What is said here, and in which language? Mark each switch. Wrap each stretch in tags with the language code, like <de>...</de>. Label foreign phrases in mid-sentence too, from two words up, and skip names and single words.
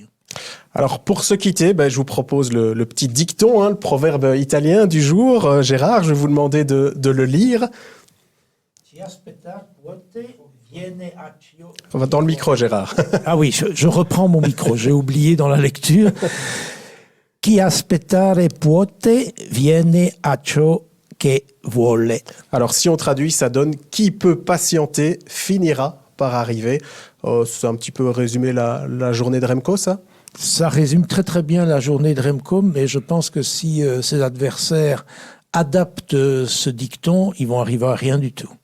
<fr>Alors pour se quitter, je vous propose le petit dicton, le proverbe italien du jour. Gérard, je vais vous demander de le lire. On va dans le micro, Gérard. Ah oui, je reprends mon micro, j'ai oublié dans la lecture.</fr> <it>Chi aspettare puote viene a ciò che vuole.</it> <fr>Alors, si on traduit, ça donne « Qui peut patienter finira par arriver ». C'est un petit peu résumé la journée de Remco, ça ? Ça résume très très bien la journée de Remco, mais je pense que si ses adversaires adaptent ce dicton, ils vont arriver à rien du tout.</fr>